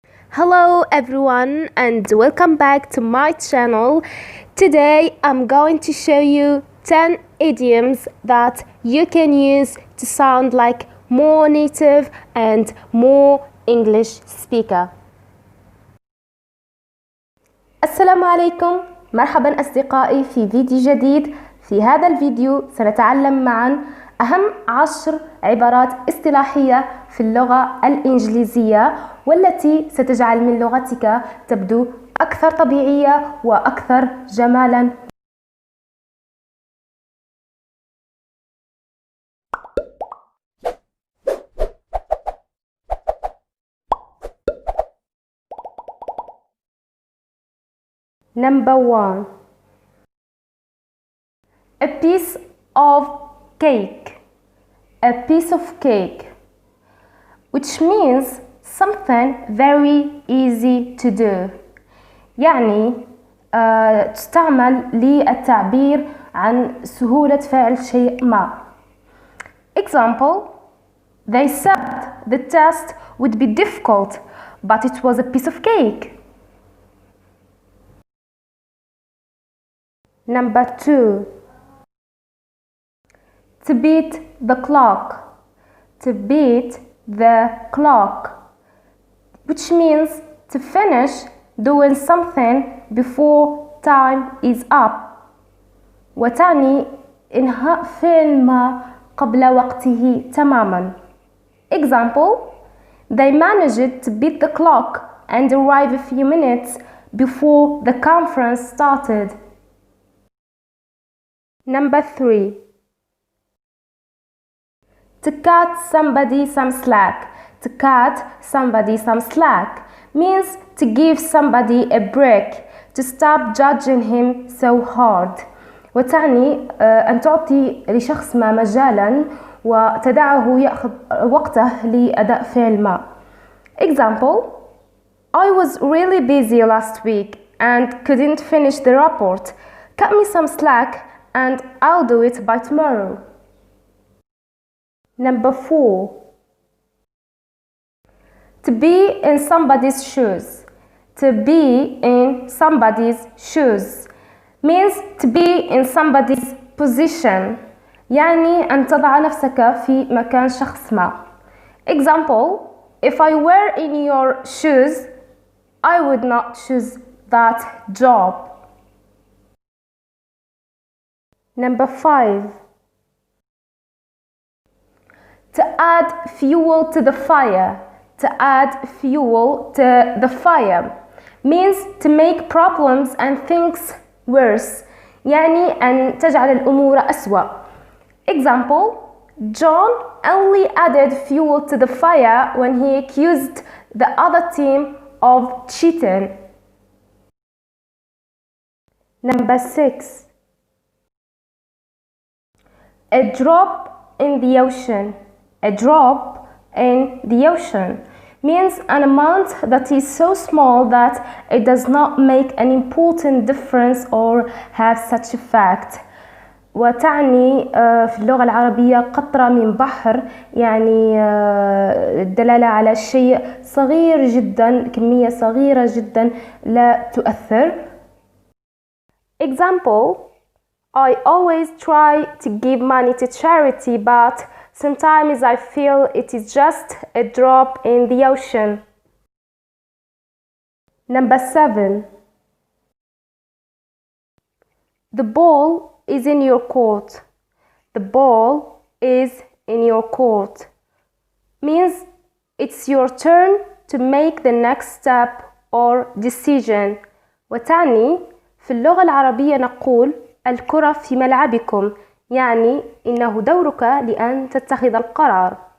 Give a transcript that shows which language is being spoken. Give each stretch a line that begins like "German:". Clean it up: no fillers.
English: Hello everyone and welcome back to my channel. Today I'm going to show you 10 idioms that you can use to sound like more native and more English speaker.
Arabic: السلام عليكم، مرحبا أصدقائي في فيديو جديد. في هذا الفيديو سنتعلم معا أهم 10 عبارات اصطلاحية في اللغة الإنجليزية والتي ستجعل من لغتك تبدو أكثر طبيعية وأكثر جمالا.
English: Number 1. A piece of cake. A piece of cake, which means something very easy to do.
Arabic: يعني تستعمل للتعبير عن سهولة فعل شيء ما.
English: Example: They said the test would be difficult, but it was a piece of cake. Number 2. To beat the clock. To beat the clock, which means to finish doing something before time is up.
Arabic: وتعني إنهاء فعل ما قبل وقته تماما.
English: Example: They managed to beat the clock and arrive a few minutes before the conference started. Number 3. To cut somebody some slack. To cut somebody some slack means to give somebody a break, to stop judging him so hard.
Arabic: وتعني أن تعطي لشخص ما مجالا وتدعه يأخذ وقته لأداء فعل ما.
English: Example: I was really busy last week and couldn't finish the report. Cut me some slack and I'll do it by tomorrow. Number 4. To be in somebody's shoes. To be in somebody's shoes means to be in somebody's position.
Arabic: يعني أن تضع نفسك في مكان شخص ما.
English: Example: If I were in your shoes, I would not choose that job. Number 5. To add fuel to the fire. To add fuel to the fire means to make problems and things worse.
Arabic: يعني أن تجعل الأمور أسوأ.
English: Example: John only added fuel to the fire when he accused the other team of cheating. Number 6. A drop in the ocean. A drop in the ocean means an amount that is so small that it does not make an important difference or have such effect.
Arabic: وتعني في اللغة العربية قطرة من بحر، يعني الدلالة على شيء صغير جدا، كمية صغيرة جدا لا تؤثر.
English: Example: I always try to give money to charity, but sometimes I feel it is just a drop in the ocean. Number 7. The ball is in your court. The ball is in your court means it's your turn to make the next step or decision.
Arabic: وتعني في اللغة العربية نقول الكرة في ملعبكم، يعني إنه دورك لأن تتخذ القرار.